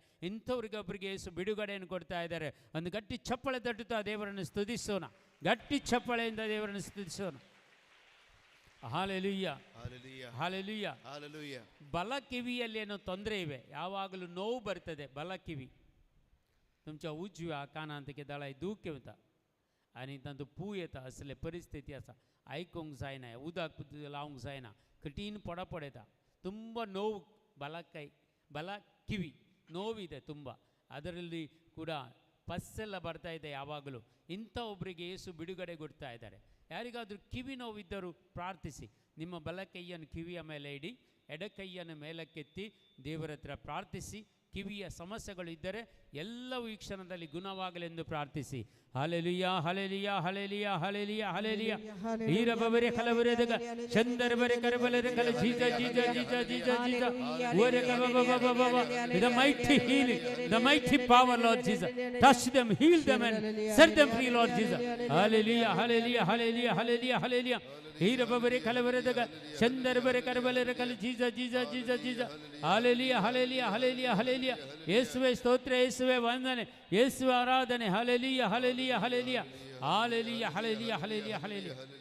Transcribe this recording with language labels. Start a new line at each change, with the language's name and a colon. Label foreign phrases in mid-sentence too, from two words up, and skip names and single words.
Kannada: ಇಂಥವ್ರಿಗೆ ಒಬ್ಬರಿಗೆ ಯೇಸು ಬಿಡುಗಡೆಯನ್ನು ಕೊಡ್ತಾ ಇದ್ದಾರೆ. ಒಂದು ಗಟ್ಟಿ ಚಪ್ಪಳೆ ತಟ್ಟುತ್ತಾ ದೇವರನ್ನು ಸ್ತುತಿಸೋಣ. ಗಟ್ಟಿ ಚಪ್ಪಳೆಯಿಂದ ದೇವರನ್ನು ಸ್ತುತಿಸೋಣ. ಹಾಲೆಲೂಯ, ಹಾಲೆಲೂಯ, ಹಾಲೆಲೂಯ. ಬಲ ಕಿವಿಯಲ್ಲಿ ಏನೋ ತೊಂದರೆ ಇವೆ, ಯಾವಾಗಲೂ ನೋವು ಬರ್ತದೆ. ಬಲ ಕಿವಿ
Konkani: तुमच्या उजव्या कानांतके दळाय दुखे होता आणि तांचो पू येता. असले परिस्थिती आसा, आयकूंक जायना, उदक लावंक जायना, कठीण पडपड येता,
Kannada: ತುಂಬ ನೋವು. ಬಲ ಕಿವಿ ನೋವಿದೆ ತುಂಬ, ಅದರಲ್ಲಿ ಕೂಡ ಪಸ್ಸೆಲ್ಲ ಬರ್ತಾ ಇದೆ ಯಾವಾಗಲೂ. ಇಂಥ ಒಬ್ಬರಿಗೆ ಯೇಸು ಬಿಡುಗಡೆ ಕೊಡ್ತಾ ಇದ್ದಾರೆ. ಯಾರಿಗಾದರೂ ಕಿವಿ ನೋವಿದ್ದರೂ ಪ್ರಾರ್ಥಿಸಿ. ನಿಮ್ಮ ಬಲ ಕೈಯನ್ನು ಕಿವಿಯ ಮೇಲೆ ಇಡಿ, ಎಡ ಕೈಯನ್ನು ಮೇಲಕ್ಕೆತ್ತಿ ದೇವರ ಹತ್ರ ಪ್ರಾರ್ಥಿಸಿ. ಕಿವಿಯ ಸಮಸ್ಯೆಗಳು ಇದ್ದರೆ ಎಲ್ಲವೂ ಈ ಕ್ಷಣದಲ್ಲಿ ಗುಣವಾಗಲೆಂದು ಪ್ರಾರ್ಥಿಸಿ. ಹಾಲೆಲೂಯ, ಹಾಲೆಲೂಯ, ಹಾಲೆಲೂಯ, ಹಾಲೆಲೂಯ, ಹಾಲೆಲೂಯ. ಹೀರ ಬಬರೆ ಕಲವರೆದಗ ಚಂದರ ಬರೆ ಕರಬಲರೆ ಕಲ ಜೀಜ ಜೀಜ ಜೀಜ ಜೀಜ ಜೀಜ ಓರೆ ಕಬ ಬಬ ಬಬ ಬಬ.
English: The mighty healing, the mighty power, Lord Jesus. Touch them, heal them and set them free, Lord Jesus. Hallelujah, hallelujah, hallelujah, hallelujah, hallelujah. ಹೀರ ಬಬರೆ ಕಲವರೆದಗ ಚಂದರ ಬರೆ ಕರಬಲರೆ ಕಲ ಜೀಜ ಜೀಜ ಜೀಜ ಜೀಜ.
Kannada: ಹಾಲೆಲೂಯ, ಹಾಲೆಲೂಯ, ಹಾಲೆಲೂಯ, ಹಾಲೆಲೂಯ. ಯೇಸುವೇ ಸ್ತೋತ್ರ, ಯೇಸುವೇ ವಂದನೆ, ಯೇಸುವೇ ಆರಾಧನೆ. ಹಾಲೆಲೂಯ, ಹಾಲೆಲೂಯ, ಹಾಲೆಲೂಯ, ಹಾಲೆಲೂಯ, ಹಾಲೆಲೂಯ, ಹಾಲೆಲೂಯ, ಹಾಲೆಲೂಯ.